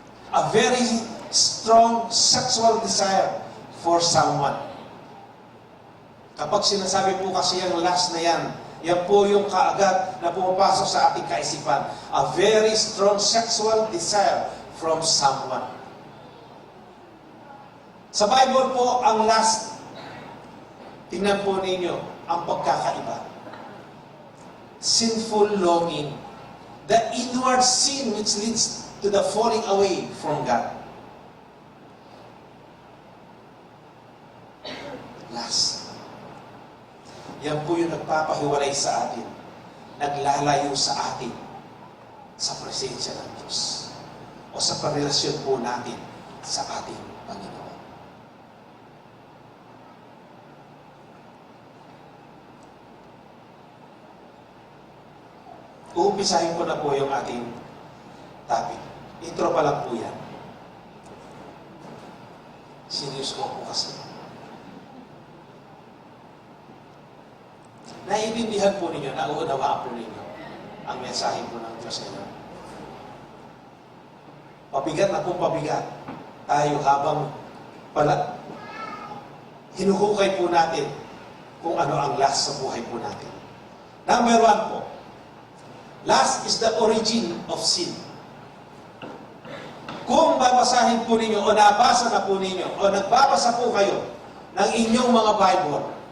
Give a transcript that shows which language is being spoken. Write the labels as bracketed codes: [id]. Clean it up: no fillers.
[en] A very strong sexual desire for someone. [tl] Kapag sinasabi po kasi yung lust na yan, yan po yung kaagad na pumapasok sa ating kaisipan. [en] A very strong sexual desire from someone. [tl] Sa Bible po, ang lust, tingnan po ninyo ang pagkakaiba. [en] Sinful longing. The inward sin which leads to the falling away from God. [tl] Lust. Yan po yung nagpapahiwalay sa atin. Naglalayo sa atin sa presensya ng Diyos. O sa parelasyon po natin sa ating Panginoon. Uumpisahin ko na po yung ating topic. Intro pa lang po yan. Serious ko po kasi. Naiintindihan po ninyo, nauunawaan po ninyo ang mensahe po ng Diyos ngayon. Pabigat na po pabigat tayo habang pala hinuhukay po natin kung ano ang last sa buhay po natin. [en] Number 1 po, lust is the origin of sin. [tl] Kung babasahin po ninyo o nabasa na po ninyo o nagbabasa po kayo ng inyong mga Bible.